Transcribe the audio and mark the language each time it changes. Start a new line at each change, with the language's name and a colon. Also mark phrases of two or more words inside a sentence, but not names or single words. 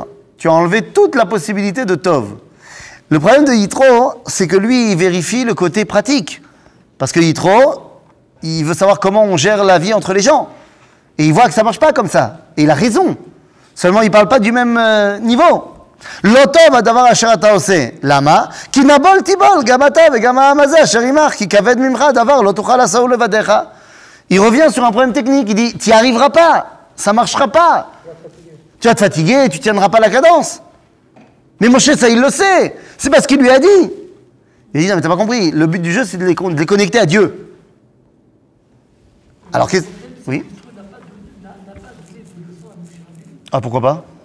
French: Tu as enlevé toute la possibilité de tov. Le problème de Yitro, c'est que lui, il vérifie le côté pratique. Parce que Yitro, il veut savoir comment on gère la vie entre les gens. Et il voit que ça ne marche pas comme ça. Et il a raison. Seulement, il ne parle pas du même niveau.
Hebrew: לא טוב הדבר אשר אתה עושה. למה? כי נבול תיבול, גם אתה וגם העם הזה אשר עמך, כי כבד ממך הדבר, לא תוכל לעשהו לבדיך.
French: Il revient sur un problème technique, il dit, tu n'y arriveras pas, ça ne marchera pas. Tu vas te fatiguer, tu ne tiendras pas la cadence. Mais Moshe, ça il le sait, c'est parce qu'il lui a dit. Il dit, non mais t'as pas compris, le but du jeu c'est de les connecter à Dieu. Alors qu'est-ce... Oui? Ah pourquoi pas?